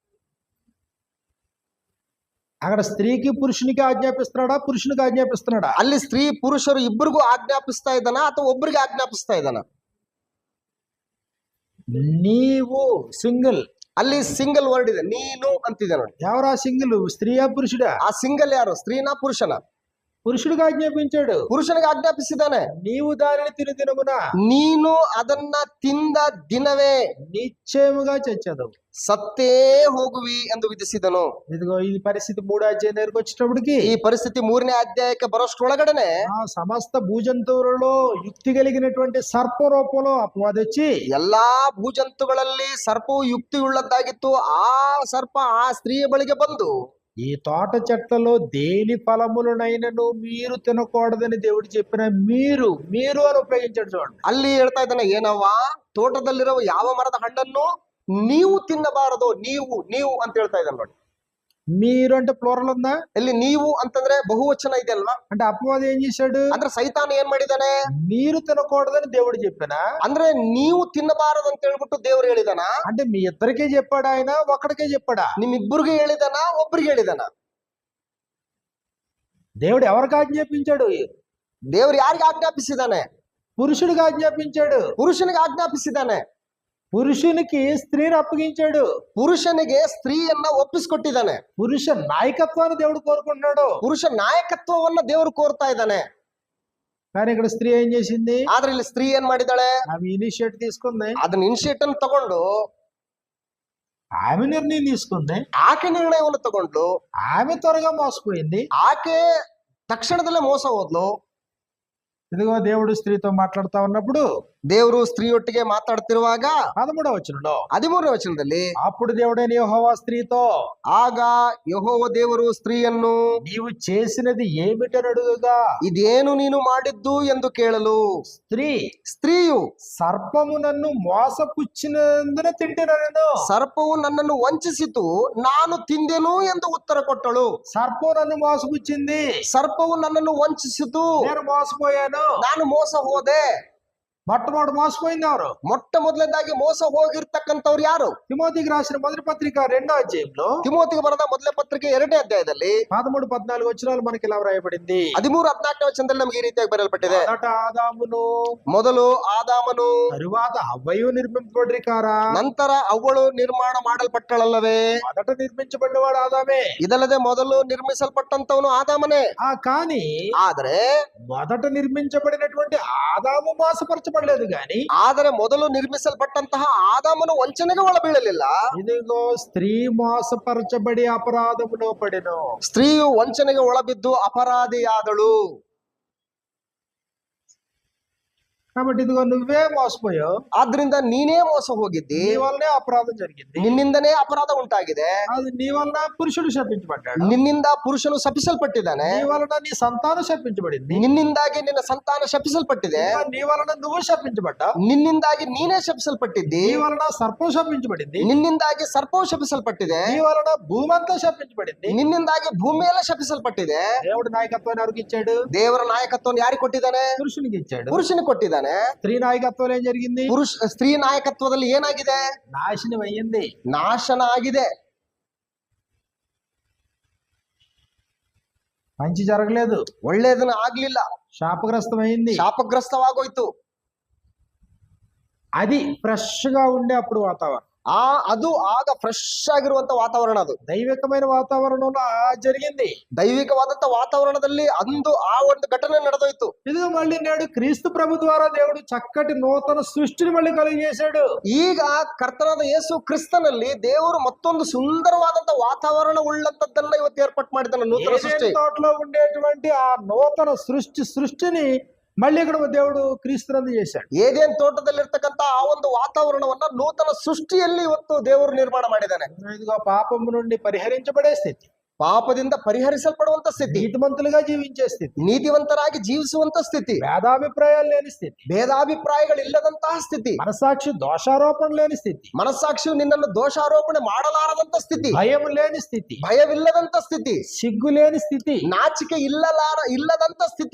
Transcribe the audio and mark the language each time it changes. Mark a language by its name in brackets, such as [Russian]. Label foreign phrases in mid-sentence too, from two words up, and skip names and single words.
[Telugu] అక్కడ స్త్రీకి పురుషునికి ఆజ్ఞాపిస్తున్నాడా, పురుషునికి ఆజ్ఞాపిస్తున్నాడా? [Kannada] ಅಲ್ಲಿ ಸ್ತ್ರೀ ಪುರುಷರು ಇಬ್ಬರಿಗೂ ಆಜ್ಞಾಪಿಸ್ತಾ ಇದ್ದಾನ ಅಥವಾ ಒಬ್ಬರಿಗೆ ಆಜ್ಞಾಪಿಸ್ತಾ ಇದ್ದಾನ? [Telugu] నీవు సింగిల్. [Kannada] ಅಲ್ಲಿ [English] single word [Kannada] ಇದೆ, ನೀನು ಅಂತಿದೆ ನೋಡಿ. [Telugu] ఎవరా సింగిల్? స్త్రీయా పురుషుడా? [Kannada] ಆ ಸಿಂಗಲ್ ಯಾರು? ಸ್ತ್ರೀನಾ ಪುರುಷನ? [Telugu] పురుషుడికి ఆజ్ఞాపించాడు. [Kannada] ಪುರುಷನಿಗೆ ಆಜ್ಞಾಪಿಸಿದ್ದಾನೆ. [Telugu] నీవు దానిని తిను దినమున, [Kannada] ನೀನು ಅದನ್ನ ತಿಂದ ದಿನವೇ [Telugu] నిశ్చయముగా చచ్చావు, [Kannada] ಸತ್ತೇ ಹೋಗುವಿ ಎಂದು ವಿಧಿಸಿದನು. [Telugu] ఇదిగో ఈ పరిస్థితి 3వ అధ్యాయం దగ్గరకు వచ్చేటప్పటికి, [Kannada] ಈ ಪರಿಸ್ಥಿತಿ 3ನೇ ಅಧ್ಯಾಯಕ್ಕೆ ಬರೋಷ್ಟ್ರೊಳಗಡೆನೆ [Telugu] ఆ సమస్త భూజంతువులలో యుక్తి కలిగినటువంటి సర్ప రూపంలో అపవాది వచ్చి, [Kannada] ಎಲ್ಲಾ ಭೂಜಂತುಗಳಲ್ಲಿ ಸರ್ಪವು ಯುಕ್ತಿಯುಳ್ಳದ್ದಾಗಿತ್ತು. ಆ ಸರ್ಪ ಆ ಸ್ತ್ರೀಯ ಬಳಿಗೆ ಬಂದು [Telugu] ఈ తోట చెట్లలో దేని ఫలములనైనను మీరు తినకూడదని దేవుడు చెప్పిన మీరు మీరు అని ఉపయోగించాడు చూడండి. [Kannada] ಅಲ್ಲಿ ಹೇಳ್ತಾ ಇದ್ದಾನೆ, ಏನವ್ವ, ತೋಟದಲ್ಲಿರುವ ಯಾವ ಮರದ ಹಣ್ಣನ್ನು ನೀವು ತಿನ್ನಬಾರದು, ನೀವು ಅಂತ ಹೇಳ್ತಾ ಇದ್ದಾನೆ ನೋಡಿ. [Telugu] మీరు అంటే ప్లూరల్ ఉందా? [Kannada] ಇಲ್ಲಿ ನೀವು ಅಂತಂದ್ರೆ ಬಹುವಚನ ಇದೆ ಅಲ್ವಾ? [Telugu] అంటే అపవాది ఏం చేశాడు? [Kannada] ಅಂದ್ರೆ ಸೈತಾನ ಏನ್ ಮಾಡಿದಾನೆ? [Telugu] మీరు తినకూడదని దేవుడు చెప్పినా, [Kannada] ಅಂದ್ರೆ ನೀವು ತಿನ್ನಬಾರದು ಅಂತ ಹೇಳ್ಬಿಟ್ಟು ದೇವ್ರು ಹೇಳಿದಾನ? [Telugu] అంటే మీ ఇద్దరికే చెప్పాడు ఆయన, ఒక్కడికే చెప్పాడా? [Kannada] ನಿಮ್ಮಿಬ್ಬರಿಗೆ ಹೇಳಿದಾನ, ಒಬ್ರಿಗೆ ಹೇಳಿದಾನ? [Telugu] దేవుడు ఎవరికి ఆజ్ఞాపించాడు? [Kannada] ದೇವ್ರು ಯಾರಿಗೆ ಆಜ್ಞಾಪಿಸಿದಾನೆ? [Telugu] పురుషుడికి ఆజ్ఞాపించాడు. [Kannada] ಪುರುಷನಿಗೆ ಆಜ್ಞಾಪಿಸಿದಾನೆ. [Telugu] పురుషునికి స్త్రీని అప్పగించాడు. [Kannada] ಪುರುಷನಿಗೆ ಸ್ತ್ರೀಯನ್ನ ಒಪ್ಪಿಸ್ಕೊಟ್ಟಿದ್ದಾನೆ. [Telugu] పురుష నాయకత్వాన్ని దేవుడు కోరుకుంటున్నాడు. [Kannada] ಪುರುಷ ನಾಯಕತ್ವವನ್ನ ದೇವ್ರು ಕೋರ್ತಾ ಇದ್ದಾನೆ. [Telugu] కానీ ఇక్కడ స్త్రీ ఏం చేసింది? [Kannada] ಆದ್ರೆ ಇಲ್ಲಿ ಸ್ತ್ರೀ ಏನ್ ಮಾಡಿದಾಳೆ? [Telugu] ఆమె ఇనిషియేట్ తీసుకుంది. [Kannada] ಅದನ್ನ ಇನಿಷಿಯೇಟ್ ಅನ್ನು ತಗೊಂಡು, [Telugu] ఆమె నిర్ణయం తీసుకుంది. [Kannada] ಆಕೆ ನಿರ್ಣಯವನ್ನು ತಗೊಂಡು, [Telugu] ఆమె త్వరగా మోసపోయింది. [Kannada] ಆಕೆ ತಕ್ಷಣದಲ್ಲೇ ಮೋಸ ಹೋದ್ಲು. [Telugu] ఇదిగో దేవుడు స్త్రీతో మాట్లాడుతా ఉన్నప్పుడు [Kannada] ದೇವರು ಸ್ತ್ರೀಯೊಟ್ಟಿಗೆ ಮಾತಾಡ್ತಿರುವಾಗ [Telugu] 13వ వచనంలో [Kannada] 13ನೇ ವಚನದಲ್ಲಿ, [Telugu] అప్పుడు దేవుడైన యెహోవా స్త్రీతో, [Kannada] ಆಗ ಯೆಹೋವ ದೇವರು ಸ್ತ್ರೀಯನ್ನು, [Telugu] నీవు చేసినది ఏమిటని అడుగగా, [Kannada] ಇದೇನು ನೀನು ಮಾಡಿದ್ದು ಎಂದು ಕೇಳಲು, ಸ್ತ್ರೀಯು [Telugu] సర్పము నన్ను మోసపుచ్చినందున తింటున్నాను. [Kannada] ಸರ್ಪವು ನನ್ನನ್ನು ವಂಚಿಸಿತು, ನಾನು ತಿಂದೆನು ಎಂದು ಉತ್ತರ ಕೊಟ್ಟಳು. [Telugu] సర్పం నన్ను మోసపుచ్చింది, [Kannada] ಸರ್ಪವು ನನ್ನನ್ನು ವಂಚಿಸಿತು, [Telugu] నేను మోసపోయాను. [Kannada] ನಾನು ಮೋಸ ಹೋದೆ. [Telugu] మొట్టమొదటి మోసపోయింది ఎవరు? [Kannada] ಮೊಟ್ಟ ಮೊದಲನೇದಾಗಿ ಮೋಸ ಹೋಗಿರ್ತಕ್ಕಂಥವ್ರು ಯಾರು? [Telugu] తిమోతికి రాసిన మొదటి పత్రిక 2వ అధ్యాయంలో [Kannada] ತಿಮೋತಿಗೆ ಬರೆದ ಮೊದಲನೇ ಪತ್ರಿಕೆ 2ನೇ ಅಧ್ಯಾಯದಲ್ಲಿ [Telugu] 13-14 వచనాలు మనకి ఇలా వ్రాయబడింది. [Kannada] 13-14ನೇ ವಚನದಲ್ಲಿ ನಮಗೆ ಈ ರೀತಿಯಾಗಿ ಬರೆಯಲ್ಪಟ್ಟಿದೆ. [Telugu] మొదట ఆదామును, [Kannada] ಮೊದಲು ಆದಾಮನು, [Telugu] తరువాత హవ్వయు నిర్మింపబడి కారా? [Kannada] ನಂತರ ಅವಳು ನಿರ್ಮಾಣ ಮಾಡಲ್ಪಟ್ಟಳಲ್ಲವೇ? [Telugu] మొదట నిర్మించబడినవాడు ఆదామే. [Kannada] ಇದಲ್ಲದೆ ಮೊದಲು ನಿರ್ಮಿಸಲ್ಪಟ್ಟಂತವನು ಆದಾಮನೇ. [Telugu] కానీ [Kannada] ಆದ್ರೆ [Telugu] మొదట నిర్మించబడినటువంటి ఆదాము మోసపరచబడలేదు గాని, [Kannada] ಆದರೆ ಮೊದಲು ನಿರ್ಮಿಸಲ್ಪಟ್ಟಂತಹ ಆದಾಮನು ವಂಚನೆಗೆ ಒಳಬೀಳಲಿಲ್ಲ. [Telugu] ఇదిగో స్త్రీ మోసపరచబడి అపరాధములో పడెను. [Kannada] ಸ್ತ್ರೀಯು ವಂಚನೆಗೆ ಒಳಬಿದ್ದು ಅಪರಾಧಿಯಾದಳು. [Telugu] కాబట్టి ఇదిగో నువ్వే మోసపోయావు. [Kannada] ಆದ್ರಿಂದ ನೀನೇ ಮೋಸ ಹೋಗಿದ್ದಿ. [Telugu] నీ వల్లనే అపరాధం జరిగింది. [Kannada] ನಿನ್ನಿಂದನೇ ಅಪರಾಧ ಉಂಟಾಗಿದೆ. [Telugu] అది నీ వలన పురుషుడు శపించబడ్డాడు. [Kannada] ನಿನ್ನಿಂದ ಪುರುಷನು ಶಪಿಸಲ್ಪಟ್ಟಿದ್ದಾನೆ. [Telugu] నీ వలన నీ సంతానం శపించబడింది. [Kannada] ನಿನ್ನಿಂದಾಗಿ ನಿನ್ನ ಸಂತಾನ ಶಪಿಸಲ್ಪಟ್ಟಿದೆ. [Telugu] నీ వలన నువ్వు శపించబడ్డావు. [Kannada] ನಿನ್ನಿಂದಾಗಿ ನೀನೇ ಶಪಿಸಲ್ಪಟ್ಟಿದ್ದಿ. [Telugu] నీ వలన సర్పం శపించబడింది. [Kannada] ನಿನ್ನಿಂದಾಗಿ ಸರ್ಪವು ಶಪಿಸಲ್ಪಟ್ಟಿದೆ. [Telugu] నీ వలన భూమంతా శపించబడింది. [Kannada] ನಿನ್ನಿಂದಾಗಿ ಭೂಮಿಯೆಲ್ಲ ಶಪಿಸಲ್ಪಟ್ಟಿದೆ. [Telugu] దేవుడు నాయకత్వాన్ని ఎవరికి ఇచ్చాడు? [Kannada] ದೇವರ ನಾಯಕತ್ವವನ್ನು ಯಾರಿಗೆ ಕೊಟ್ಟಿದ್ದಾನೆ? [Telugu] పురుషునికి ఇచ్చాడు. [Kannada] ಪುರುಷನಿಗೆ ಕೊಟ್ಟಿದ್ದಾನೆ. [Telugu] స్త్రీ నాయకత్వం ఏం జరిగింది? [Kannada] ಸ್ತ್ರೀ ನಾಯಕತ್ವದಲ್ಲಿ ಏನಾಗಿದೆ? [Telugu] నాశనం అయ్యింది. [Kannada] ನಾಶನ ಆಗಿದೆ. [Telugu] మంచి జరగలేదు. [Kannada] ಒಳ್ಳೇದನ್ನ ಆಗ್ಲಿಲ್ಲ. [Telugu] శాపగ్రస్తమైంది. [Kannada] ಶಾಪಗ್ರಸ್ತವಾಗೋಯ್ತು. [Telugu] అది ఫ్రెష్ గా ఉండే అప్పుడు వాతావరణం. [Kannada] ಅದು ಆಗ ಫ್ರೆಶ್ ಆಗಿರುವಂತ ವಾತಾವರಣ. ಅದು [Telugu] దైవికమైన వాతావరణంలో జరిగింది. [Kannada] ದೈವಿಕವಾದಂತ ವಾತಾವರಣದಲ್ಲಿ ಅಂದು ಆ ಒಂದು ಘಟನೆ ನಡೆದೋಯ್ತು. [Telugu] ఇది మళ్ళీ నేడు క్రీస్తు ప్రభు ద్వారా దేవుడు చక్కటి నూతన సృష్టిని మళ్ళీ కలిగజేశాడు. [Kannada] ಈಗ ಕರ್ತನಾದ ಯೇಸು ಕ್ರಿಸ್ತನಲ್ಲಿ ದೇವರು ಮತ್ತೊಂದು ಸುಂದರವಾದಂತ ವಾತಾವರಣ ಉಳ್ಳಂತದ್ದನ್ನ ಇವತ್ತು ಏರ್ಪಾటు ಮಾಡಿದ್ದಾನೆ. ನೂತನ ಸೃಷ್ಟಿ. [Telugu] తోటలో ఉండేటువంటి ఆ నూతన సృష్టిని మళ్ళీ ఇక్కడ దేవుడు క్రీస్తునందు చేశాడు. [Kannada] ಏದೇನ್ ತೋಟದಲ್ಲಿರ್ತಕ್ಕಂತ ಆ ಒಂದು ವಾತಾವರಣವನ್ನ ನೂತನ ಸೃಷ್ಟಿಯಲ್ಲಿ ಇವತ್ತು ದೇವರು ನಿರ್ಮಾಣ ಮಾಡಿದ್ದಾನೆ. [Telugu] ఇదిగో పాపము నుండి పరిహరించబడే స్థితి, [Kannada] ಪಾಪದಿಂದ ಪರಿಹರಿಸಲ್ಪಡುವಂತ ಸ್ಥಿತಿ, [Telugu] నీతిమంతులుగా జీవించే స్థితి, [Kannada] ನೀತಿವಂತರಾಗಿ ಜೀವಿಸುವಂತ ಸ್ಥಿತಿ, [Telugu] భేదాభిప్రాయాలు లేని స్థితి, [Kannada] ಭೇದಾಭಿಪ್ರಾಯಗಳಿಲ್ಲದಂತಹ ಸ್ಥಿತಿ, [Telugu] మనసాక్షి దోషారోపణ లేని స్థితి, [Kannada] ಮನಸ್ಸಾಕ್ಷಿಯು ನಿನ್ನನ್ನು ದೋಷಾರೋಪಣೆ ಮಾಡಲಾರದಂತ ಸ್ಥಿತಿ, [Telugu] భయం లేని స్థితి, [Kannada] ಭಯವಿಲ್ಲದಂತ ಸ್ಥಿತಿ, [Telugu] సిగ్గు లేని స్థితి, [Kannada] ನಾಚಿಕೆ ಇಲ್ಲದಂತ ಸ್ಥಿತಿ.